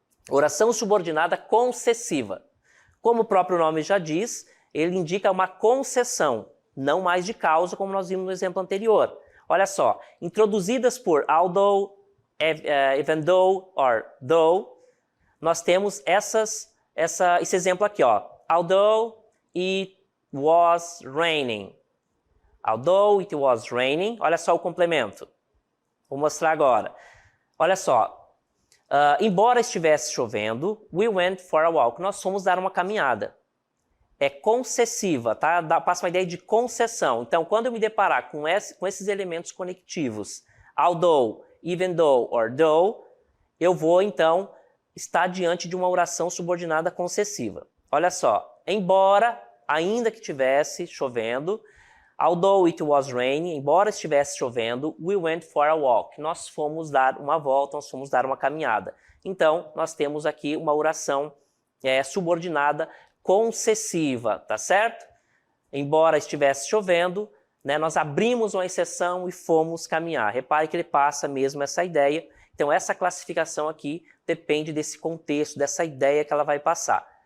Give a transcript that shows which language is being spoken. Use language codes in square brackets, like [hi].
[pt] Oração subordinada concessiva. Como o próprio nome já diz, ele indica uma concessão, não mais de causa, como nós vimos no exemplo anterior. Olha só. Introduzidas por [en] although, even though, or though, [pt] nós temos esse exemplo aqui, ó. [en] Although it was raining. Although it was raining. [pt] Olha só o complemento. Vou mostrar agora. Olha só. Embora estivesse chovendo, [en] we went for a walk. [pt] Nós fomos dar uma caminhada. É concessiva, tá? Passa uma ideia de concessão. Então, quando eu me deparar com esses elementos conectivos, [en] although, even though, or though, [pt] eu vou, então, estar diante de uma oração subordinada concessiva. Olha só. Embora, ainda que estivesse chovendo, [en] although it was raining, [pt] embora estivesse chovendo, [en] we went for a walk. [pt] Nós fomos dar uma volta, nós fomos dar uma caminhada. Então, nós temos aqui uma oração subordinada concessiva, tá certo? Embora estivesse chovendo, né, nós abrimos uma exceção e fomos caminhar. Repare que ele passa mesmo essa ideia. Então, essa classificação aqui depende desse contexto, dessa ideia que ela vai passar.